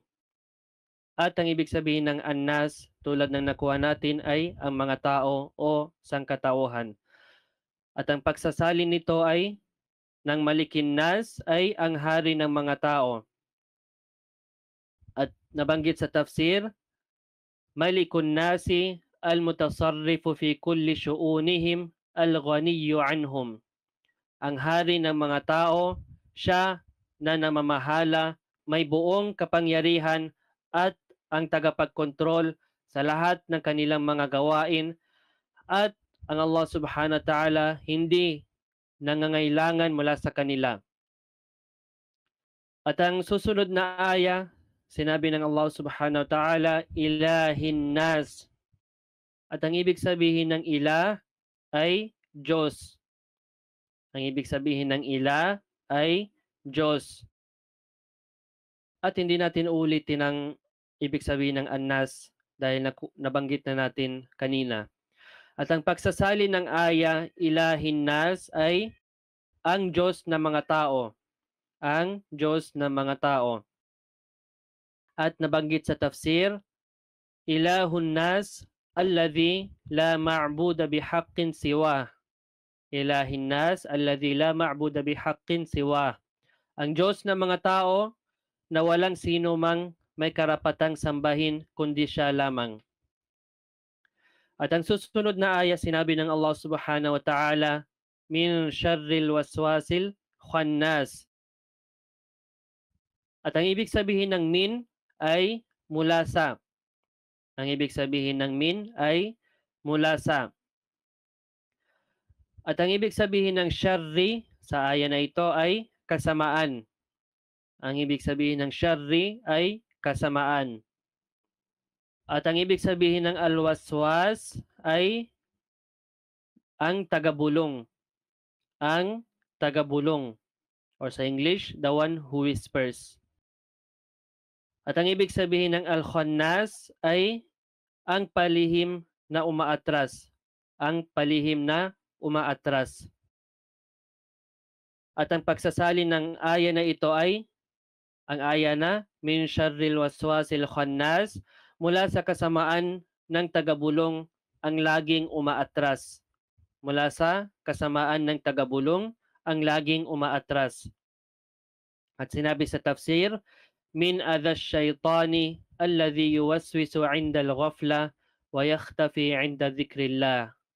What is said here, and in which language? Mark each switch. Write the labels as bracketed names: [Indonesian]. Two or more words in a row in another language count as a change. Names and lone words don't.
[Filipino] At ang ibig sabihin ng Annas, tulad ng nakuha natin, ay ang mga tao o sangkatauhan. At ang pagsasalin nito ay ng [Arabic] ملك الناس [Filipino] ay ang hari ng mga tao. At nabanggit sa tafsir, [Arabic] ملك الناس المتصرف في كل شؤونهم الغني عنهم. [Filipino] Ang hari ng mga tao, siya na namamahala, may buong kapangyarihan at ang tagapagkontrol sa lahat ng kanilang mga gawain, at ang Allah [Arabic] سبحانه وتعالى [Filipino] hindi nangangailangan mula sa kanila. At ang susunod na aya, sinabi ng Allah [Arabic] سبحانه وتعالى إله الناس. [Filipino] At ang ibig sabihin ng ilah ay Diyos. Ang ibig sabihin ng ilah ay Diyos. At hindi natin ulitin ang ibig sabihin ng Annas dahil nabanggit na natin kanina. At ang pagsasalin ng aya, [Arabic] إله الناس, [Filipino] ay ang Diyos ng mga tao. Ang Diyos ng mga tao. At nabanggit sa tafsir, [Arabic] إله الناس الذي لا معبود بحق سواه. إله الناس الذي لا معبود بحق سواه. [Filipino] Ang Diyos ng mga tao na walang sino mang may karapatang sambahin kundi siya lamang. At ang susunod na aya, sinabi ng [Arabic] الله سبحانه وتعالى من شر الوسواس الخناس. [Filipino] At ang ibig sabihin ng min ay mula sa. Ang ibig sabihin ng min ay mula sa. At ang ibig sabihin ng syarri sa aya na ito ay kasamaan. Ang ibig sabihin ng syarri ay kasamaan. At ang ibig sabihin ng alwaswas ay ang tagabulong. Ang tagabulong. Or sa English, [English] the one who whispers. [Filipino] At ang ibig sabihin ng al-khannas ay ang palihim na umaatras. Ang palihim na umaatras. At ang pagsasalin ng aya na ito ay ang aya na [Arabic] من شر الوسواس الخناس, [Filipino] mula sa kasamaan ng tagabulong ang laging umaatras. Mula sa kasamaan ng tagabulong ang laging umaatras. At sinabi sa tafsir, [Arabic] من أذى الشيطان الذي يوسوس عند الغفلة ويختفي عند ذكر الله.